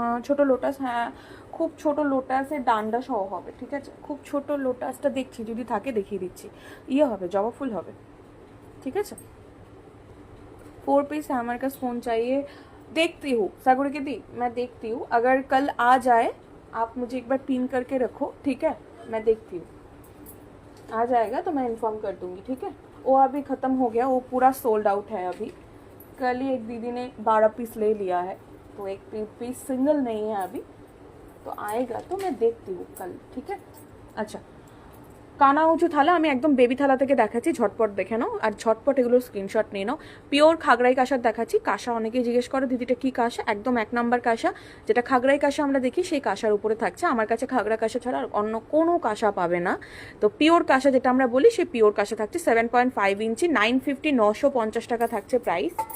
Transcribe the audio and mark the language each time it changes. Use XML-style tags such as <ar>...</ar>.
<bn>ছোট লোটাস, হ্যাঁ খুব ছোট লোটাসের ডান্ডা সহ হবে, ঠিক আছে? খুব ছোট লোটাসটা দেখছি, যদি থাকে দেখিয়ে দিচ্ছি। হবে, জবা ফুল হবে,</bn> <hi>ठीक है? 4 पीस हैमर का स्पून चाहिए। देखती हूँ सागुड़ी की दी, मैं देखती हूँ, अगर कल आ जाए आप मुझे एक बार पिन करके रखो, ठीक है? मैं देखती हूँ, आ जाएगा तो मैं इन्फॉर्म कर दूंगी, ठीक है? वो अभी ख़त्म हो गया, वो पूरा सोल्ड आउट है अभी। कल ही एक दीदी ने 12 पीस ले लिया है, तो एक पीस सिंगल नहीं है अभी, तो आएगा तो मैं देखती हूँ कल, ठीक है?</hi> <bn>अच्छा, কানা উঁচু থালা আমি একদম বেবি থালা থেকে দেখাচ্ছি, ঝটপট দেখে নাও, আর ঝটপট এগুলোর স্ক্রিনশট নিয়ে নাও। পিওর খাগড়াই কাঁসার দেখাচ্ছি। কাঁসা অনেকেই জিজ্ঞেস করে দিদিটা কী কাঁসা, একদম 1 নম্বর কাঁসা, যেটা খাগড়াই কাঁসা আমরা দেখি সেই কাঁসার উপরে থাকছে। আমার কাছে খাগড়া কাঁসা ছাড়া আর অন্য কোনো কাঁসা পাবে না। তো পিওর কাঁসা যেটা আমরা বলি, সেই পিওর কাঁসা থাকছে 7.5 ইঞ্চি, 950, 950 টাকা থাকছে প্রাইস।</bn>